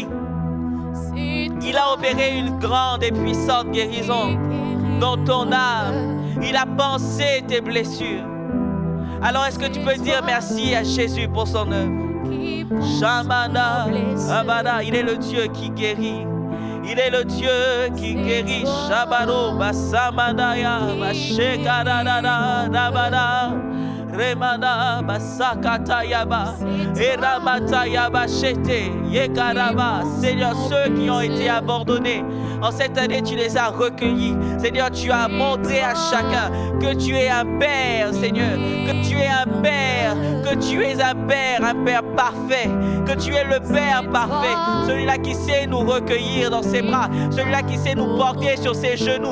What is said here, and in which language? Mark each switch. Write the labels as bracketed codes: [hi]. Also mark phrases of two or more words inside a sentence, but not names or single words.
[fr] Il a opéré une grande et puissante guérison dans ton âme. Il a pansé tes blessures. Alors est-ce que tu peux dire merci à Jésus pour son œuvre? Shamana, Abada, il est le Dieu qui guérit. Il est le Dieu qui guérit. Shabaro, Basamadaya, Bashekadada, Dabada, Remana Basakata Yaba. Eramata Yaba Shete. Yekaraba. Seigneur, ceux qui ont été abandonnés, en cette année, tu les as recueillis. Seigneur, tu as montré à chacun que tu es un Père, Seigneur. Que tu es un Père. Que tu es un Père parfait. Que tu es le Père parfait. Celui-là qui sait nous recueillir dans ses bras. Celui-là qui sait nous porter sur ses genoux.